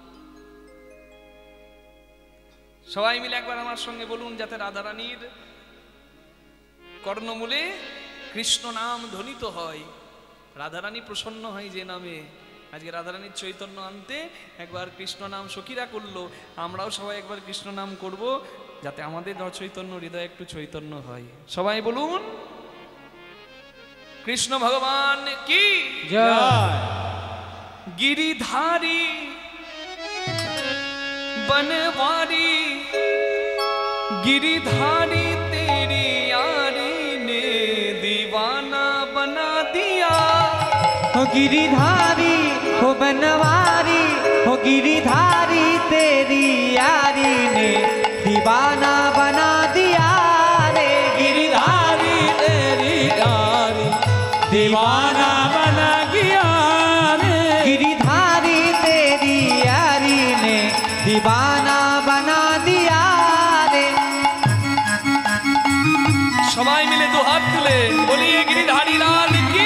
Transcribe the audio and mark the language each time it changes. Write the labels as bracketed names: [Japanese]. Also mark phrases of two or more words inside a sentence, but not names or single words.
[Bangla] সবাই মিলে একবার আমার সঙ্গে বলুন, যাতে রাধারানীর কর্ণমূলে কৃষ্ণ নাম ধ্বনিত হয়, রাধারানী প্রসন্ন হয় যে নামে। আজকে রাধারানীর চৈতন্য আনতে একবার কৃষ্ণ নাম সখীরা করলো, আমরাও সবাই একবার কৃষ্ণ নাম করব, যাতে আমাদের চৈতন্য হৃদয় একটু চৈতন্য হয়। সবাই বলুন কৃষ্ণ ভগবান কি জয়। [Hindi] गिरिधारी बनवारी गिरिधारी तेरी यारी ने दीवाना बना दिया। हो गिरिधारी हो बनवारी हो गिरिधारी तेरी यारी ने दीवाना बना दिया रे। गिरिधारी तेरी यारी दीवाना बना गया रे। गिरिधारी तेरी यारी ने दीवाना बना दिया रे। [Bangla] সবাই মিলে দু হাত তুলে বলিয়ে [Hindi] गिरिधारी लाल की